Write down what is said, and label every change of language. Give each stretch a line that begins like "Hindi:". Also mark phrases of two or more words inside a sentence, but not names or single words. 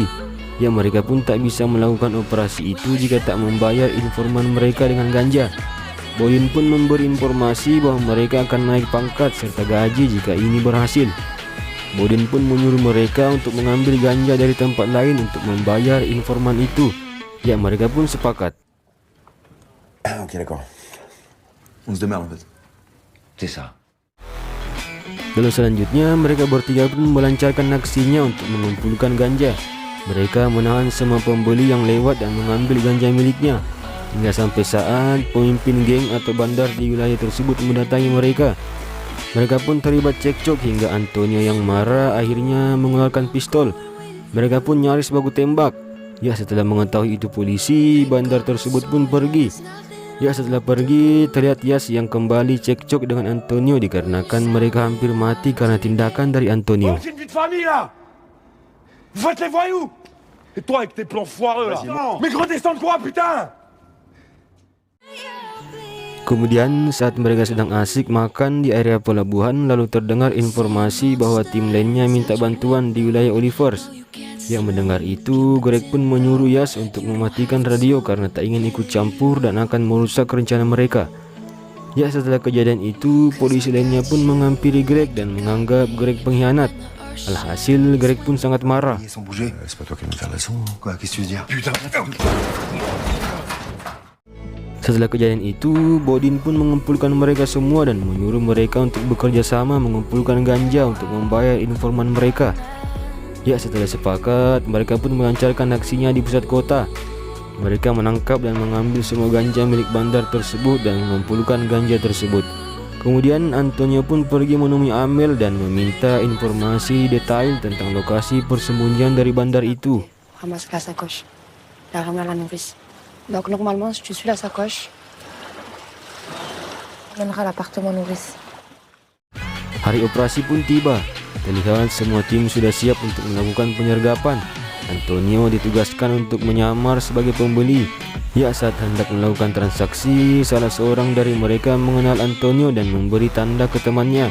Indonesian: Ya, mereka pun tak bisa melakukan operasi itu jika tak membayar informan mereka dengan ganja. Bodin pun memberi informasi bahwa mereka akan naik pangkat serta gaji jika ini berhasil. Bodin pun menyuruh mereka untuk mengambil ganja dari tempat lain untuk membayar informan itu. Ya, mereka pun sepakat.
French: Ok, d'accord. On se démerde en fait. C'est ça.
Indonesian: Lalu selanjutnya mereka bertiga pun melancarkan aksinya untuk mengumpulkan ganja. Mereka menahan semua pembeli yang lewat dan mengambil ganja miliknya. Hingga sampai saat pemimpin geng atau bandar di wilayah tersebut mendatangi mereka. Mereka pun terlibat cekcok hingga Antonio yang marah akhirnya mengeluarkan pistol. Mereka pun nyaris baku tembak. Ya, setelah mengetahui itu polisi, bandar tersebut pun pergi. Ya, setelah pergi, terlihat Yas yang kembali cekcok dengan Antonio dikarenakan mereka hampir mati karena tindakan dari Antonio.
French: C'est une vie de famille là. Vous faites les voyous. Et toi avec tes plans foireux là. Mais redescends de quoi putain?
Indonesian: Kemudian saat mereka sedang asik makan di area pelabuhan, lalu terdengar informasi bahwa tim lainnya minta bantuan di wilayah Olivers. Yang mendengar itu, Greg pun menyuruh Yas untuk mematikan radio karena tak ingin ikut campur dan akan merusak rencana mereka. Ya, setelah kejadian itu, polisi lainnya pun menghampiri Greg dan menganggap Greg pengkhianat. Alhasil, Greg pun sangat marah.
French: Sans bouger. C'est pas toi qui vas me faire la leçon. Quoi? Qu'est-ce que tu veux dire? Putain.
Indonesian: Setelah kejadian itu, Bodin pun mengumpulkan mereka semua dan menyuruh mereka untuk bekerja sama mengumpulkan ganja untuk membayar informan mereka. Ya, setelah sepakat, mereka pun melancarkan aksinya di pusat kota. Mereka menangkap dan mengambil semua ganja milik bandar tersebut dan mengumpulkan ganja tersebut. Kemudian Antonio pun pergi menemui Amel dan meminta informasi detail tentang lokasi persembunyian dari bandar itu.
French: Ramasse la sacoche. La ramène à la nourrice. Donc normalement, si tu suis la sacoche, on mènera à l'appartement nourrice.
Indonesian: Hari operasi pun tiba. Terlihat semua tim sudah siap untuk melakukan penyergapan. Antonio ditugaskan untuk menyamar sebagai pembeli. Ya, saat hendak melakukan transaksi, salah seorang dari mereka mengenal Antonio dan memberi tanda ke temannya.